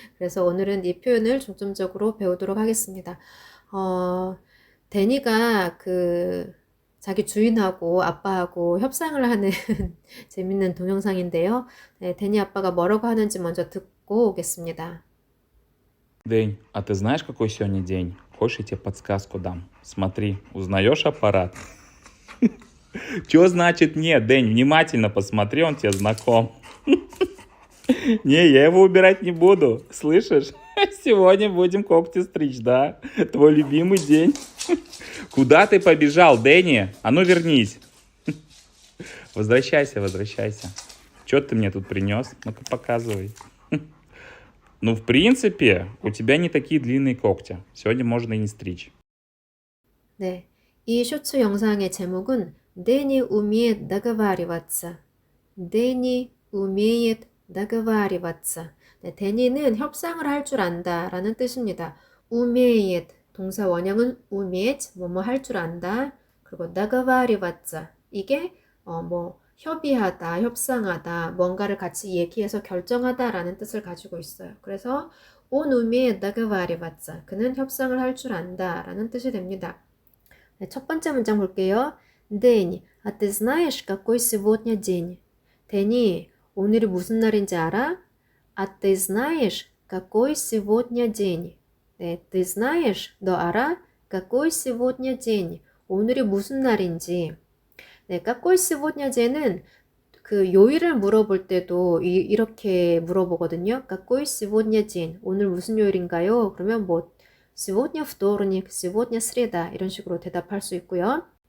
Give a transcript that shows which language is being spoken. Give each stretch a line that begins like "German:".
Korean: 그래서 오늘은 이 표현을 중점적으로 배우도록 하겠습니다. 데니가 자기 주인하고 아빠하고 협상을 하는 재밌는 동영상인데요. 네, 데니 아빠가 뭐라고 하는지 먼저 듣고 오겠습니다.
Russian: День, а ты знаешь, какой сегодня день? Хочешь, я тебе подсказку дам? Смотри, узнаешь аппарат? Чё значит нет, День? Внимательно посмотри, он тебе знаком. Не, я его убирать не буду, слышишь? Сегодня будем когти стричь, да? Твой любимый день. Куда ты побежал, Дэнни? А ну вернись. Возвращайся, возвращайся. Чё ты мне тут принес? Ну-ка показывай. Ну, в принципе, у тебя не такие длинные когти. Сегодня можно и не стричь.
Korean: 네, 이 쇼츠 영상의 제목은 데니
Russian: умеет договариваться. 데니 умеет договариваться.
Korean: 네, 데니는 협상을 할 줄 안다 라는 뜻입니다. умеет, 동사 원형은 уметь, 뭐뭐 할 줄 안다. 그리고 договариваться, 이게 협의하다, 협상하다, 뭔가를 같이 얘기해서 결정하다 라는 뜻을 가지고 있어요. 그래서
Russian: он умеет договариваться,
Korean: 그는 협상을 할 줄 안다 라는 뜻이 됩니다. 네, 첫 번째 문장 볼게요.
Russian: 데니, а ты знаешь, какой сегодня день?
Korean: 데니, 오늘이 무슨 날인지 알아?
Russian: А ты знаешь, какой сегодня день?
Korean: 네,
Russian: ты знаешь,
Korean: 너 알아?
Russian: какой сегодня день?
Korean: 오늘이 무슨 날인지. 네,
Russian: какой сегодня day
Korean: 는 그 요일을 물어볼 때도 이렇게 물어보거든요.
Russian: какой сегодня день?
Korean: 오늘 무슨 요일인가요? 그러면
Russian: сегодня вторник, сегодня среда
Korean: 이런 식으로 대답할 수 있고요.